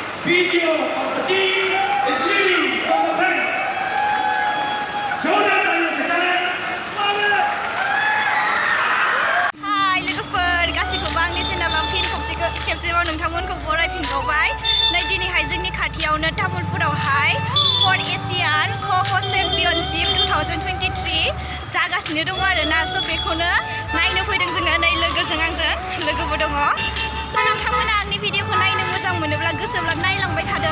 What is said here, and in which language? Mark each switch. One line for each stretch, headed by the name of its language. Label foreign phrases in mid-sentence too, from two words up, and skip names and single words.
English: video of the team is leading from the bank. Jonathan Gonzalez, Smile! Hi,
Bodo: लोगोफोर गासैखौबो आंनि चेनेलाव फिन खेबसेबाव नोंथांमोनखौ बरायफिनबावबाय नै दिनैहाय जोंनि खाथियावनो तामुलपुरावहाय फर एशियान ख'ख' चेम्पियनशिप 2023 जागासिनो दङ आरोना स' बेखौनो नायनो फैदों जोङो नै लोगोजों आंजों लोगोबो दङ स' नोंथांमोना आंनि भिडिअखौ नायनो मोजां मोनोब्ला गोसोब्ला नायलांबाय थादो